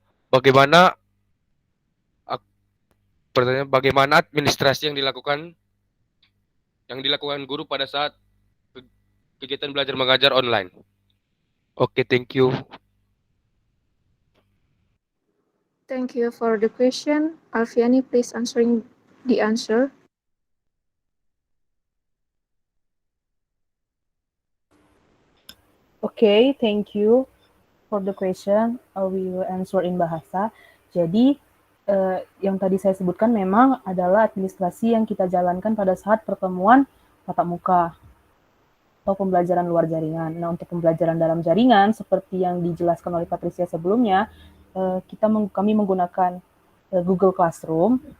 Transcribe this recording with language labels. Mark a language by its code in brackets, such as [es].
[id] Bagaimana pertanyaan bagaimana administrasi yang dilakukan guru pada saat kegiatan belajar mengajar online? [en] Oke, thank you. Thank you for the question. Alfiani, please answering the answer. Okay, thank you for the question. We will answer in bahasa. [id] Jadi, yang tadi saya sebutkan memang adalah administrasi yang kita jalankan pada saat pertemuan tatap muka atau pembelajaran luar jaringan. Nah, untuk pembelajaran dalam jaringan, seperti yang dijelaskan oleh Patricia sebelumnya, kami menggunakan Google Classroom.